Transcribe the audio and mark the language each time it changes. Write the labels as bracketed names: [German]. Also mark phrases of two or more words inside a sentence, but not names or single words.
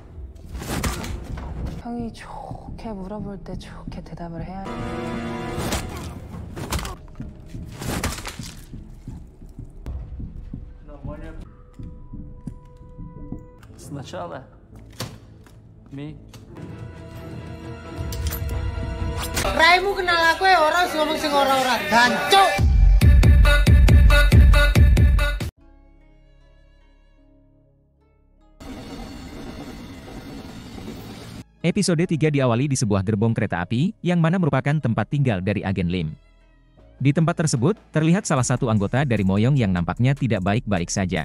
[Korean] 형이 좋게 물어볼 때 좋게 대답을 해야 돼. [Russian] Сначала Mi. [Javanese] Raimu kenal aku ya orang ngomong sing ora-ora gancuk. [Indonesian] Episode 3 diawali di sebuah gerbong kereta api, yang mana merupakan tempat tinggal dari agen Lim. Di tempat tersebut, terlihat salah satu anggota dari Moyong yang nampaknya tidak baik-baik saja.